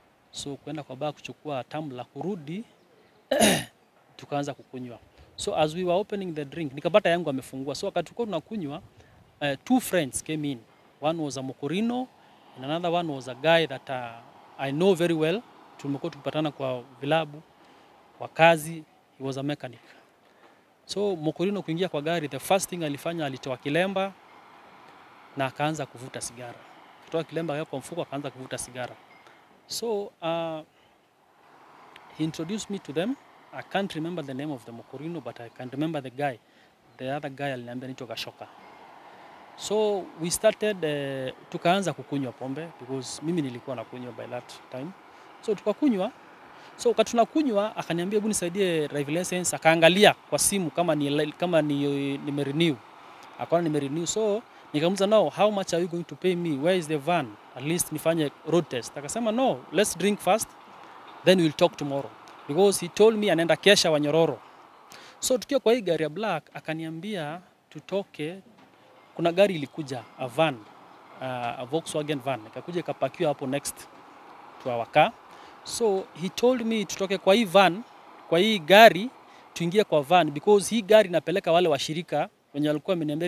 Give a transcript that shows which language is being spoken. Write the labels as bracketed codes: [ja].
[sw] So kwenda kwa bar kuchukua tumbler, kurudi tukaanza kukunywa. [en] So as we were opening the drink, [sw] nikapata yangu amefungua. So wakati tulikuwa tunakunywa, [en] 2 friends came in. One was a Mokorino and another one was a guy that I know very well. [sw] Tumekuwa tukipatana kwa vilabu, kwa kazi. [en] He was a mechanic. [sw] So Mokorino kuingia kwa gari, [en] the first thing [sw] alifanya, alitoa kilemba na akaanza kuvuta sigara. Kutoa kilemba kwa mfuko akaanza kuvuta sigara. [en] So he introduced me to them. I can't remember the name of the Mokorino, but I can remember the guy. The other guy [sw] aliniambia anaitwa [en] Gashoka. So we started, [sw] tukaanza kukunywa pombe [en] because [sw] mimi nilikuwa nakunywa [en] by that time. So [sw] tukakunywa. So wakati tunakunywa akaniambia hebu nisaidie driving license, akaangalia kwa simu kama nimerenew. Akaona nimerenew. [en] So [sw] nikamuuliza, [en] now how much are you going to pay me? Where is the van? At least [sw] nifanye [en] road test. [sw] Akasema [en] no, let's drink first, then we'll talk tomorrow. Because he told me [sw] anaenda kesha [en] Wanyororo. [sw] So tukiwa kwa hii gari ya black akaniambia tutoke. Kuna gari ilikuja, [en] a van, a Volkswagen van. [sw] Ikakuja ikapakiwa hapo [en] next to our car. So he told me [sw] tutoke kwa hii van, kwa hii gari, tuingie kwa van [en] because [sw] hii gari inapeleka wale washirika wenye walikuwa ameniambia.